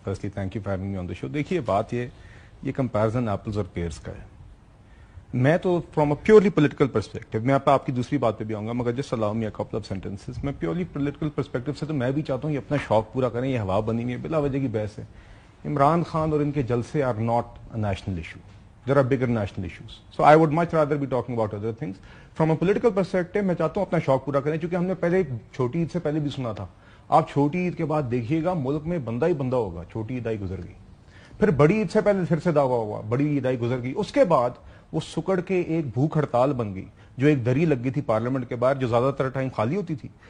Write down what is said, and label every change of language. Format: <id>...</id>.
<en>Firstly thank you for having me on the show.</en> <ur>دیکھیے بات یہ کمپیرزن ایپلز اور پیئرز کا ہے. میں تو from a purely political perspective, میں آپ کی دوسری بات پہ بھی آؤں گا, مگر</ur> <en>Just allow me a couple of sentences.</en> <ur>میں پیورلی پولیٹیکل پرسپیکٹو سے تو میں بھی چاہتا ہوں یہ اپنا شوق پورا کریں. یہ ہوا بنی نہیں ہے, بلا وجہ کی بحث ہے. عمران خان اور ان کے جلسے</ur> <en>Are not a national issue. There are bigger national issues. So I would much rather be talking about other things. From a political perspective,</en> <ur>میں چاہتا ہوں اپنا شوق پورا کریں, چونکہ ہم نے پہلے چھوٹی عید سے پہلے بھی سنا تھا. آپ چھوٹی عید کے بعد دیکھیے گا ملک میں بندہ ہی بندہ ہوگا. چھوٹی عید آئی گزر گئی, پھر بڑی عید سے پہلے پھر سے دعویٰ ہوا, بڑی عید آئی گزر گئی. اس کے بعد وہ سکڑ کے ایک بھوک ہڑتال بن گئی, جو ایک دری لگ گئی تھی پارلیمنٹ کے باہر, جو زیادہ تر ٹائم خالی ہوتی تھی.</ur>